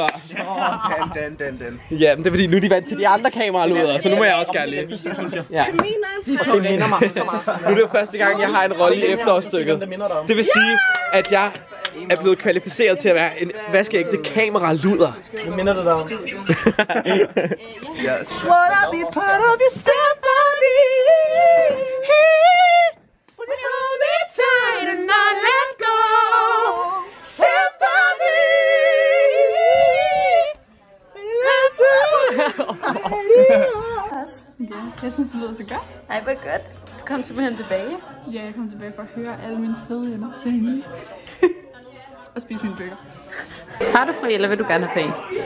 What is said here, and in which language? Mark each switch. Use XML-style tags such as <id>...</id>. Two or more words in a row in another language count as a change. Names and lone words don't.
<da>Den. Ja, men det er fordi, nu er de vant til de andre kameraluder, så nu må jeg også gerne lidt. Ja. Det minder mig så meget. Nu er det første gang, jeg har en rolle i efterårsstykket. Det vil sige, at jeg er blevet kvalificeret til at være en vaskeægte kameraluder. Hvad minder det dig om? Yes.</da> <en>Would I be part of your symphony? Would you hold me tight and not let go? Symphony.</en> <da>Jeg synes, det lyder så godt. Ej, hvor godt. Du kom simpelthen tilbage. Ja, jeg kom tilbage for at høre alle mine søde venner synge. Og spise mine bøger. Har du fri, eller vil du gerne have fri?</da>